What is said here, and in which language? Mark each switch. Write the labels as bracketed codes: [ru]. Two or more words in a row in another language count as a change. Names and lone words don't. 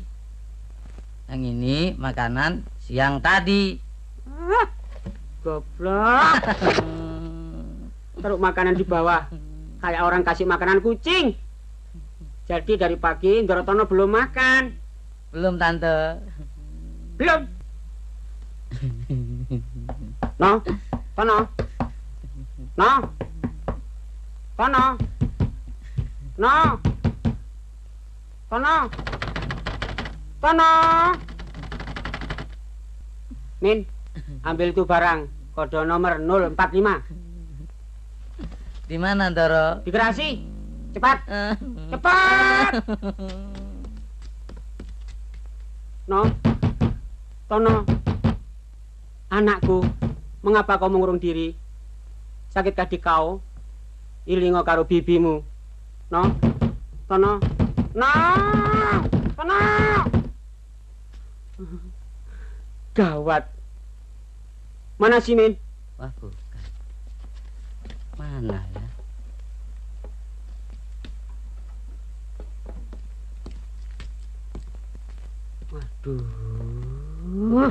[id] Yang ini makanan siang tadi. Goblok. Taruh makanan di bawah kayak orang kasih makanan kucing. Jadi dari pagi Ndorotono belum makan. Belum, Tante. Belum. No, Tono. No. Tono. No. Tono. Tono. Min, ambil tuh barang. Kode nomor 045. Di mana, Doro? Di garasi. Cepat. Cepat. No. Tono. Anakku, mengapa kau mengurung diri? Sakitkah di kau? [jv] Ilingo karo bibimu. No. [id] Tono. No. Tono. Gawat. Mana si Min? Wah, bukan. Mana ya? Waduh.